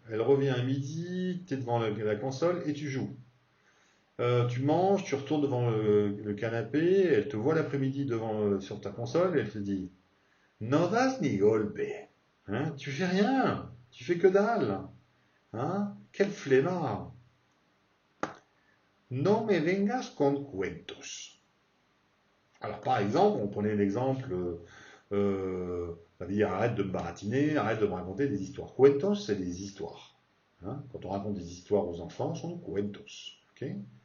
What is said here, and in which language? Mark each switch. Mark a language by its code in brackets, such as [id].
[fr] Elle revient à midi, t'es devant la console et tu joues. Tu manges, tu retournes devant le canapé, elle te voit l'après-midi sur ta console et elle te dit [es] no das ni golpe, [fr] hein. Tu fais rien, tu fais que dalle. Hein? Quel flemmard! [es] No me vengas con cuentos. [fr] Alors, par exemple, on prenait l'exemple, ça veut dire arrête de me baratiner, arrête de me raconter des histoires. Cuentos, c'est des histoires. Hein? Quand on raconte des histoires aux enfants, ce sont cuentos. Okay?